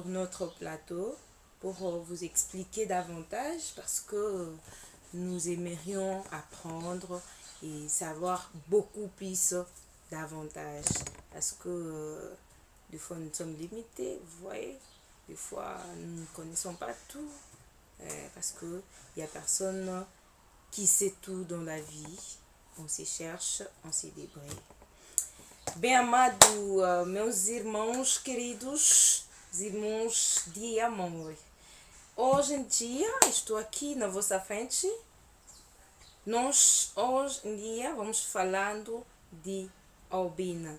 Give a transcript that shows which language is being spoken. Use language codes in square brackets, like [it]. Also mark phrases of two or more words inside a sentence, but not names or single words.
[fr] notre plateau pour vous expliquer davantage parce que nous aimerions apprendre et savoir beaucoup plus davantage parce que des fois nous sommes limités, vous voyez, des fois nous ne connaissons pas tout parce que il y a personne qui sait tout dans la vie. On se cherche, on se débrouille. [pt] Bem amado, meus irmãos queridos, irmãos de amor. Hoje em dia estou aqui na vossa frente. Nós hoje em dia vamos falando de albinas.